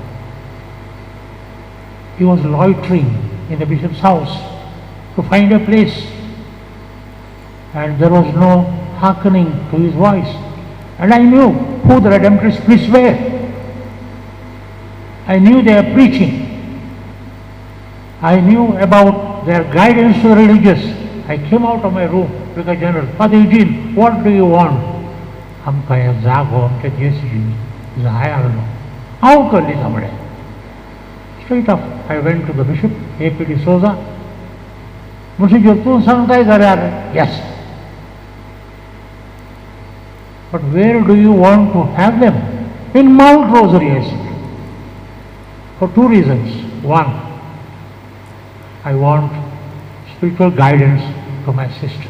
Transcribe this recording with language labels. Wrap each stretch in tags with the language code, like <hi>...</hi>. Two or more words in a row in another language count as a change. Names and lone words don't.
<en>He was loitering in the bishop's house to find a place, and there was no hearkening to his voice. And I knew who the Redemptorist priests were. I knew their preaching. I knew about their guidance to the religious. I came out of my room, Vicar General, Father Eugene, what do you want?</en> <kok>आमकां हें जागो आमच्या जेसीबी जाय आसलो. हांव करली तांबडे.</kok> <en>Straight up, I went to the bishop, A.P. D'Souza. Monsignor,</en> <kok>तूं सांगताय जाल्यार yes.</kok> <en>But where do you want to have them? In Mount Rosary, I said. For 2 reasons. 1, I want spiritual guidance to my sisters.</en>